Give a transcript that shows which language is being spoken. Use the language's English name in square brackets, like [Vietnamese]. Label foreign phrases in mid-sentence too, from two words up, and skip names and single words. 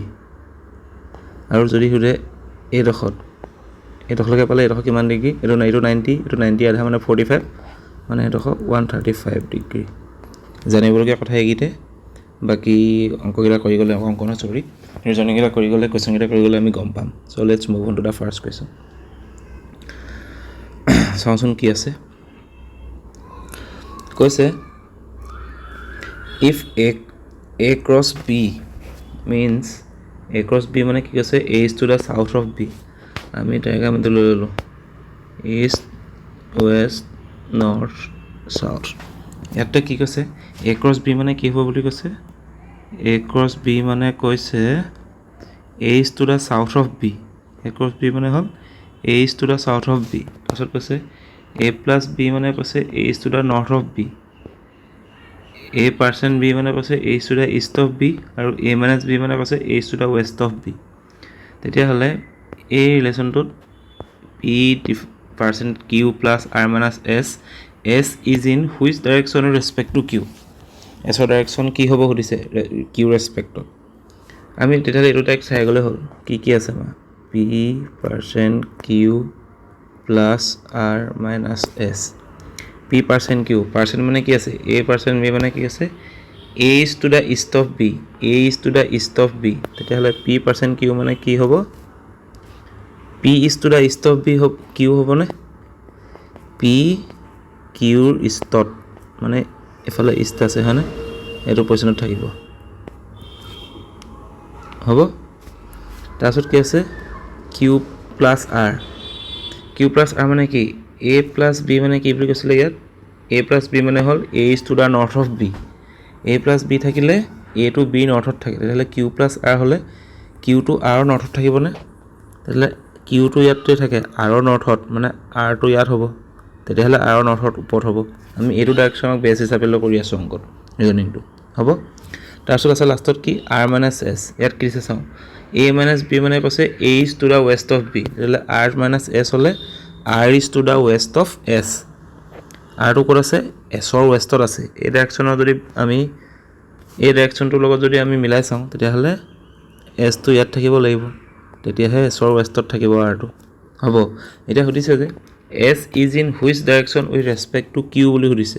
[Assamese] আৰু যদি সোধে এইডোখৰলৈকে পালে এইডোখৰ কিমান ডিগ্ৰী, এইটো 90, এইটো 90 আধা মানে 45, মানে এইডোখৰ 135 ডিগ্ৰী। জানিবলগীয়া কথা এইকেইটাই। বাকী অংককেইটা কৰি গ'লে অংক নহয় চৰি ৰিজনিংকেইটা কৰি গ'লে কুৱেশ্যনকেইটা কৰি গ'লে আমি গম পাম। [English] so let's move on to the first question. [Assamese] চাওঁচোন কি আছে। কৈছে [English] if A cross B means A cross B [Assamese] মানে কি কৈছে [English] A is to the south of B। [Assamese] আমি ডায়েগ্ৰামটো লৈ ল'লোঁ [English] east, west, north, south. [Assamese] ইয়াতে কি কৈছে [English] A cross B [Assamese] মানে কি হ'ব বুলি কৈছে, [English] A cross B [Assamese] মানে কৈছে [English] A is to the south of B। A cross B [Assamese] মানে হ'ল [English] A is to the south of B। [Assamese] তাৰপিছত কৈছে [English] A plus B [Assamese] মানে কৈছে [English] A is to the north of B। A% B [Assamese] মানে কৈছে [English] A is to the east of B, [Assamese] আৰু [English] A minus B [Assamese] মানে কৈছে [English] A is to the west of B। [Assamese] তেতিয়াহ'লে এই ৰিলেশ্যনটোত [English] P% Q plus R minus S, S is in which direction with respect to Q? [Assamese] Sৰ ডাইৰেকশ্যন কি হ'ব সুধিছে Q ৰেচপেক্টত। আমি তেতিয়াহ'লে এইটো টাইপ চাই গ'লে হ'ল কি কি আছে আমাৰ [English] P% Q plus R minus S। P% Q, [Assamese] পাৰ্চেণ্ট মানে কি আছে [English] A% B [Assamese] মানে কি আছে [English] A is to the east of B, A is to the east of B। [Assamese] তেতিয়াহ'লে [English] P% Q [Assamese] মানে কি হ'ব, [English] P is to the east of B Q [Assamese] হ'বনে, P Qৰ ইষ্টত মানে এফালে ইষ্ট আছে হয়নে, এইটো পজিশ্যনত থাকিব। হ'ব, তাৰপিছত কি আছে [English] Q plus R। Q plus R [Assamese] মানে কি [English] A plus B [Assamese] মানে কি বুলি কৈছিলে ইয়াত, [English] A plus B [Assamese] মানে হ'ল [English] A is to the north of B। A plus B [Assamese] থাকিলে [English] A to B [Assamese] নৰ্থত থাকে, তেতিয়াহ'লে [English] Q plus R [Assamese] হ'লে [English] Q to R [Assamese] নৰ্থত থাকিবনে, তেতিয়াহ'লে Q টো ইয়াতে থাকে R নৰ্থত, মানে R টো ইয়াত হ'ব, তেতিয়াহ'লে R নৰ্থত ওপৰত হ'ব। আমি এইটো ডাইৰেকশ্যনক বেছ হিচাপে লৈ কৰি আছোঁ অংকত ৰিজনিংটো। হ'ব, তাৰপিছত আছে লাষ্টত কি [English] R minus S। [Assamese] ইয়াত কি দিছে চাওঁ [English] A minus B [Assamese] মানে কৈছে [English] A is to the west of B, [Assamese] তেতিয়াহ'লে [English] R minus S [Assamese] হ'লে [English] R is to the west of S। [Assamese] আৰটো ক'ত আছে এছৰ ৱেষ্টত আছে। এই ডাইৰেকশ্যনৰ যদি আমি এই ডাইৰেকশ্যনটোৰ লগত যদি আমি মিলাই চাওঁ, তেতিয়াহ'লে এছটো ইয়াত থাকিব লাগিব, তেতিয়াহে এছৰ ৱেষ্টত থাকিব আৰটো। হ'ব, এতিয়া সুধিছে যে [English] S is in which direction with respect to Q [Assamese] বুলি সুধিছে।